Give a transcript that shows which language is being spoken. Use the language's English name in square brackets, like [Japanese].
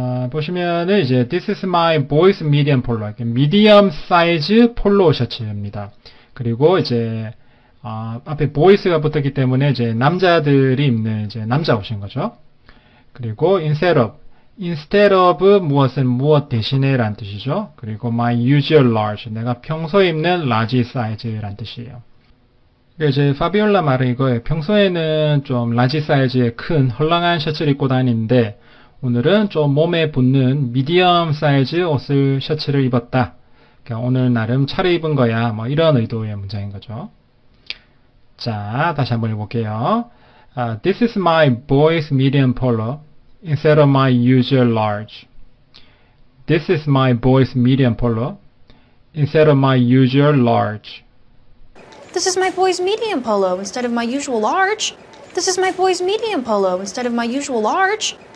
[Korean] 보시면은 이제 [English] This is my boy's medium polo. [Korean] 미디엄 사이즈 폴로 셔츠입니다. 그리고 이제 앞에 boys가 붙었기 때문에 이제 남자들이 입는 이제 남자 옷인 거죠. 그리고 [English] instead of [Korean] 무엇은 무엇 대신에 란 뜻이죠. 그리고 [English] my usual large, [Korean] 내가 평소에 입는 라지 사이즈란 뜻이에요. 이제 파비올라 말은 이거예요. 평소에는 좀 라지 사이즈의 큰 헐렁한 셔츠를 입고 다니는데 오늘은 좀 몸에 붙는 미디엄 사이즈 옷을 셔츠를 입었다. 그러니까 오늘 나름 차려입은 거야. 뭐 이런 의도의 문장인 거죠. 자, 다시 한번 해볼게요. [English] This is my boy's medium polo instead of my usual large. This is my boy's medium polo instead of my usual large. This is my boy's medium polo instead of my usual large. This is my boy's medium polo instead of my usual large.